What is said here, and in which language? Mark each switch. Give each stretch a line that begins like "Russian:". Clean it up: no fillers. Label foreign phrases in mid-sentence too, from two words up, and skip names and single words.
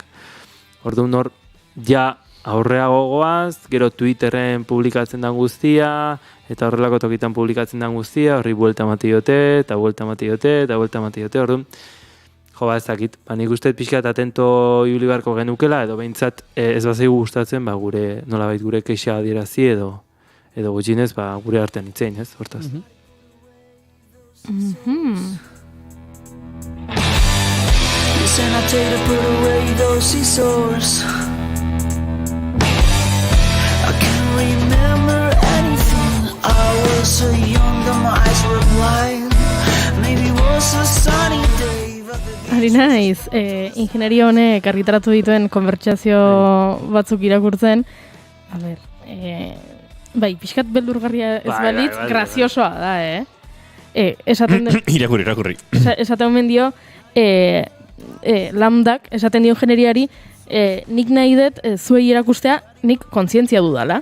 Basque: Orduan hor, ja aurreago goaz, gero Twitterren publikatzen den guztia, eta horrelako tokitan publikatzen den guztia, horri buelta matiote, eta buelta matiote, orduan, jo, ez dakit, nik uste pixkat atento ibili beharko genukela, edo behintzat ez bazaigu gustatzen, gure, nolabait gure keixa adierazi, edo gutxinez, gure artean itzein, ez, hortaz.
English: Listen, I tell you to put away those scissors. I can't remember anything. I was so young that my eyes were blind. Maybe it was a sunny day.
Basque: Ari naiz, ingenieria honek argitaratu dituen konbertsazio batzuk irakurtzen. A ber, bai, pixkat beldurgarria ez balitz, graziosoa da, esaten den... Irakurri. Esaten omen dio, lambdak, esaten dio ingenieriari, nik nahi dut zuei erakustea, nik kontzientzia dudala.